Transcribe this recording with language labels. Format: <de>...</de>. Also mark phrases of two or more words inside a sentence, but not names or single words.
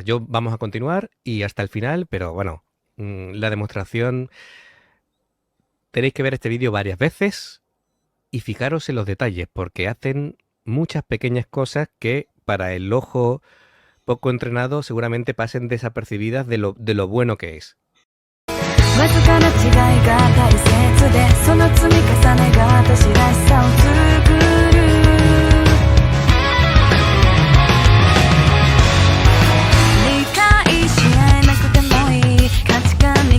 <es>Vamos a continuar y hasta el final, pero bueno, la demostración, tenéis que ver este vídeo varias veces y fijaros en los detalles, porque hacen muchas pequeñas cosas que para el ojo poco entrenado seguramente pasen desapercibidas de lo bueno que es.</es> <ja>わずかな違いが大切でその積み重ねが私らしさを作る理解し合えなくてもいい価値観に</ja>